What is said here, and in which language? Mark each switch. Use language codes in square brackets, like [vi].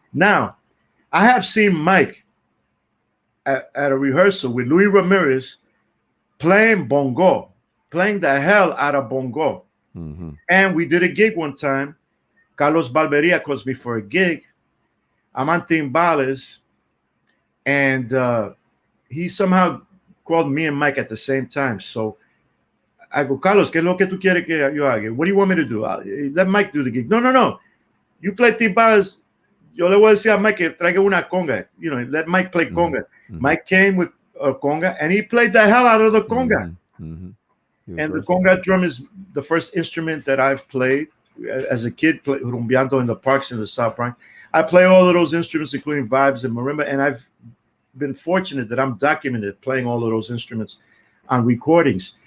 [en] Now, I have seen Mike at a rehearsal with Luis Ramirez playing bongo, playing the hell out of bongo. Mm-hmm. And we did a gig one time. Carlos Barberia calls me for a gig. I'm on timbales, and he somehow called me and Mike at the same time. So I go, [es] Carlos, ¿qué es lo que tú quieres que yo haga? [en] What do you want me to do? Let Mike do the gig. No. You play timbales. [es] Yo le voy a decir a Mike que traiga una conga. [en] Let Mike play conga. Mm-hmm. Mike came with a conga, and he played the hell out of the conga. Mm-hmm. And the conga drum is the first instrument that I've played as a kid, rumbeando in the parks in the South Bronx. I play all of those instruments, including vibes and marimba, and I've been fortunate that I'm documented playing all of those instruments on recordings.